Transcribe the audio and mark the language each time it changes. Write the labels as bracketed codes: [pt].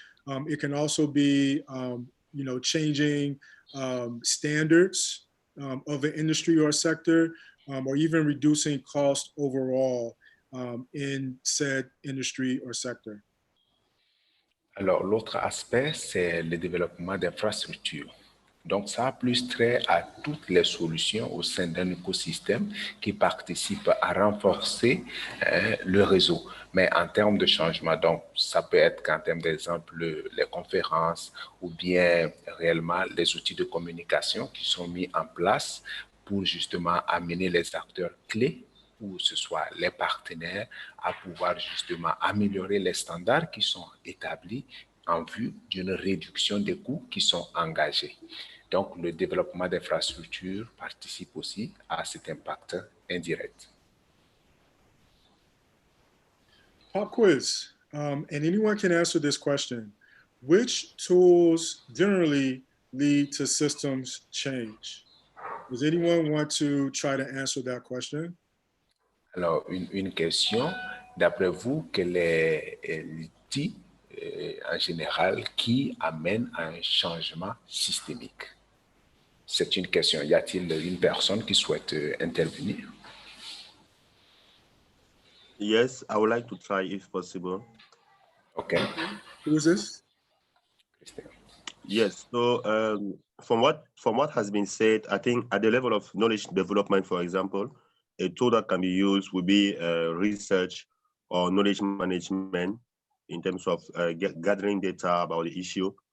[en] It can also be, changing standards of an industry or a sector, or even reducing cost overall in said industry or sector. [fr] Alors, l'autre aspect, c'est le développement d'infrastructures. Donc, ça a plus trait à toutes les solutions au sein d'un écosystème qui participent à renforcer le réseau. Mais en termes de changement, donc, ça peut être qu'en termes d'exemple, les conférences ou bien réellement les outils de communication qui sont mis en place pour justement amener les acteurs clés ou ce soit les partenaires à pouvoir justement améliorer les standards qui sont établis en vue d'une réduction des coûts qui sont engagés. Donc, le développement d'infrastructures participe aussi à cet impact indirect. [en] Pop quiz, and anyone can answer this question. Which tools generally lead to systems change? Does anyone want to try to answer that question? [fr] Alors, une question, d'après vous, quel est l'outil en général qui amène à un changement systémique? C'est une question. Y a-t-il une personne qui souhaite intervenir? [en] Yes, I would like to try if possible. Okay. Who is this? Yes. So from what has been said, I think at the level of knowledge development, for example, a tool that can be used would be research or knowledge management in terms of gathering data about the issue.